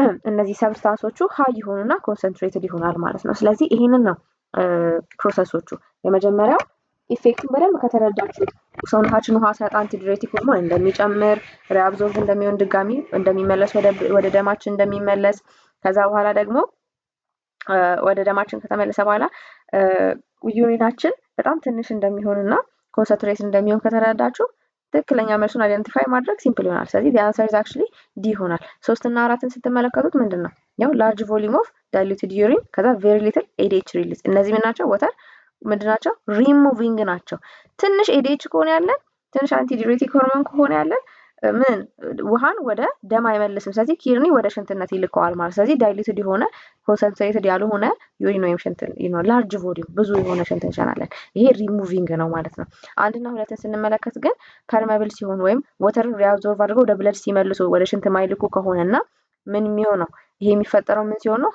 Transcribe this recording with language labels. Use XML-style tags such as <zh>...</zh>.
<am>እነዚህ ሰብስታንሶቹ ሃይ ይሆኑና ኮንሰንትሬትድ ይሆናል ማለት ነው። ስለዚህ ይሄንን ነው ፕሮሰሶቹ። የመጀመሪያው ኢፌክቱን በደንብ ከተረዳችሁ ሰውነታችን ውሃ ሲያጣ አንቲዲዩሬቲክ ሆርሞን እንደሚጨምር፣ ሪአብዞርብ እንደሚሆን፣ ድጋሚ እንደሚመለስ ወደ ደማችን እንደሚመለስ፣ ከዛ በኋላ ደግሞ ወደ ደማችን ከተመለሰ በኋላ ዩሪናችን በጣም ትንሽ እንደሚሆንና ኮንሰንትሬት እንደሚሆን ከተረዳችሁ ትክክለኛ መልሱን አይደንቲፋይ ማድረግ ሲምፕል ይሆናል። ስለዚህ</am> <en>the answer is actually D</en> <am>ይሆናል። 3 እና 4ን ስትመለከቱት ምንድነው? ያው</am> <en>large volume of diluted urine ከዛ very little ADH release።</en> <am>እነዚህ ምን ናቸው? ወተር ምንድናቸው? ሪሙቪንግ ናቸው። ትንሽ ኤዲኤች ከሆነ ያለን ትንሽ አንቲዲዩሬቲክ ሆርሞን ከሆነ ያለን ምን ውሃን ወደ ደም አይመልስም። ስለዚህ ኪድኒ ወደ ሽንትነት ይልከዋል ማለት። ስለዚህ ዳይሉትድ የሆነ ኮንሰንትሬትድ ያልሆነ ዩሪን ወይም ሽንት ላርጅ ቮሊዩም ብዙ የሆነ ሽንት እንሸናለን። ይሄ ሪሙቪንግ ነው ማለት ነው። አንድና ሁለትን ስንመለከት ግን ፐርመብል ሲሆን ወይም ወተር ሪአብዞርቭ አድርገው ወደ ብለድ ሲመልሱ ወደ ሽንት ማይልኩ ከሆነና ምን የሚሆነው ይሄ የሚፈጠረው ምን ሲሆን ነው?</am>